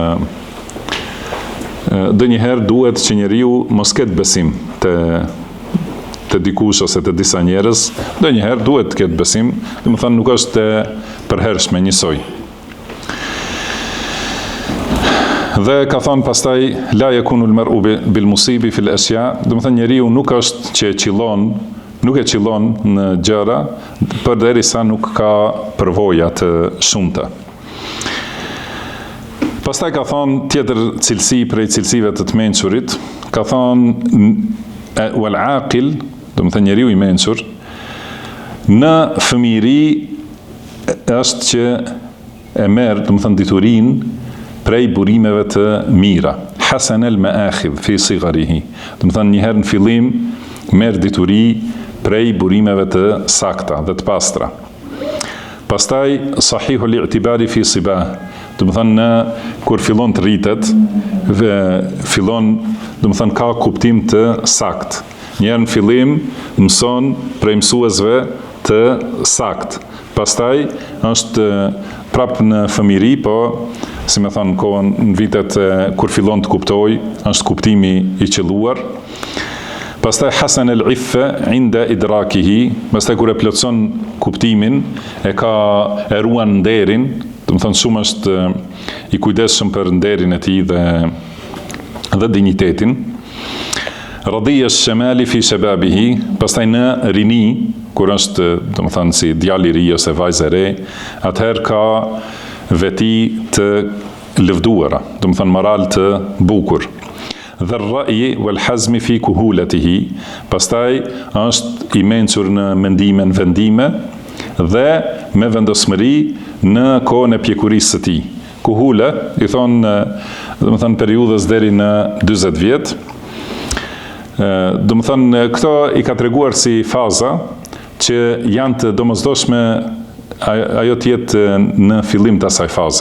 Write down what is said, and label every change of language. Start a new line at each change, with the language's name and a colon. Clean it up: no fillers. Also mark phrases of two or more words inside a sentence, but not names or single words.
Albanian: ndonjëherë duhet që njeriu mos ketë besim të dikush ose të disa njerëz, ndonjëherë duhet të ketë besim, do të thonë nuk është e përhershme njësoj. Dhe ka thonë pastaj
Arabic: لا يكون المرء بالمصيب في الأشياء,
Albanian: do të thonë njeriu nuk është që nuk e qillon në gjëra përderisa nuk ka përvoja të shumta. Pastaj ka thonë tjetër cilësi prej cilësive të mençurit, ka thonë
Arabic: والعاقل,
Albanian: do të thënë njeriu i mençur, në fëmijëri është që e merr, do të thënë diturinë prej burimeve të mira.
Arabic: حسن المآخذ في صغره.
Albanian: Do të thënë një herë në fillim merr dituri prej burimeve të sakta dhe të pastra.
Arabic: Pastaj صحيح الاعتبار في صباه.
Albanian: Do të thënë kur fillon të rritet, fillon, do të thënë ka kuptim të sakt. Një herë në fillim mëson prej mësuesve të sakt. Pastaj është prapë në fëmijëri, po si me thonë kohën në vitet kur fillon të kuptoj, është kuptimi i qelluar. Pastaj
Arabic: حسن العفة عند إدراكه,
Albanian: pastaj kur e plotson kuptimin, e ruan nderin, do të thonë shumë është i kujdesshëm për nderin e tij dhe dinjitetin.
Arabic: رضي الشمائل في شبابه,
Albanian: pastaj në rini, kur është, do të thonë si djalë i ri ose vajzë e re, atëherë ka veti të lëvduara, do të thënë moral të bukur. Dhe
Arabic: الرأي والحزم في كهولته,
Albanian: pastaj është i mençur në mendime, në vendime dhe me vendosmëri në kohën e pjekurisë së tij. Kuhula i thonë, do të thënë periudhës deri në 40 vjet. Do të thënë këto i ka treguar si faza që janë të domosdoshme ajo tjetë në fillim të asaj faze.